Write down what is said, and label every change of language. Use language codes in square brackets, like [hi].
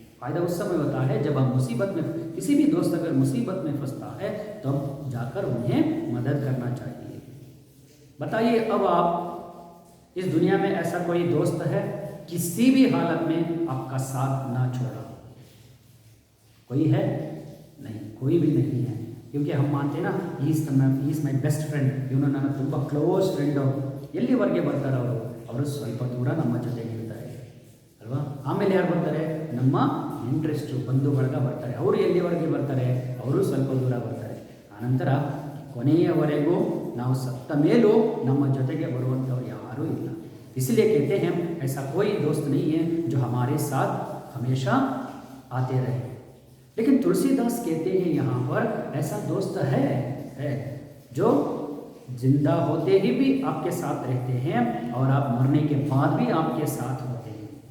[hi] फ़ायदा उस समय होता है जब हम मुसीबत में, किसी भी दोस्त अगर मुसीबत में फंसता है तो हम जाकर उन्हें मदद करना चाहिए। बताइए अब आप इस दुनिया में ऐसा कोई दोस्त है किसी भी हालत में आपका साथ ना छोड़ा। कोई है? नहीं, कोई भी नहीं है, क्योंकि हम मानते हैं ना, [en] is my best friend, [kn] ಇವನು ನನ್ನ ತುಂಬ ಕ್ಲೋಸ್ ಫ್ರೆಂಡು, ಎಲ್ಲಿವರೆಗೆ ಬರ್ತಾರೆ ಅವರು ಸ್ವಲ್ಪ ದೂರ ನಮ್ಮ ಜೊತೆಗೆ ಇರ್ತಾರೆ ಅಲ್ವಾ. ಆಮೇಲೆ ಯಾರು ಬರ್ತಾರೆ? ನಮ್ಮ ಇಂಟ್ರೆಸ್ಟು ಬಂಧು ಬಳಗ ಬರ್ತಾರೆ. ಅವರು ಎಲ್ಲಿವರೆಗೆ ಬರ್ತಾರೆ? ಅವರು ಸ್ವಲ್ಪ ದೂರ ಬರ್ತಾರೆ. ಆನಂತರ ಕೊನೆಯವರೆಗೂ ನಾವು ಸತ್ತ ಮೇಲೂ ನಮ್ಮ ಜೊತೆಗೆ ಬರುವಂಥವ್ರು ಯಾರೂ ಇಲ್ಲ. [hi] इसलिए कहते हैं ऐसा कोई दोस्त नहीं है जो हमारे साथ हमेशा आते रहे. लेकिन तुलसीदास कहते हैं यहाँ पर ऐसा दोस्त है जो जिंदा होते ही भी आपके साथ रहते हैं और आप मरने के बाद भी आपके साथ होते हैं.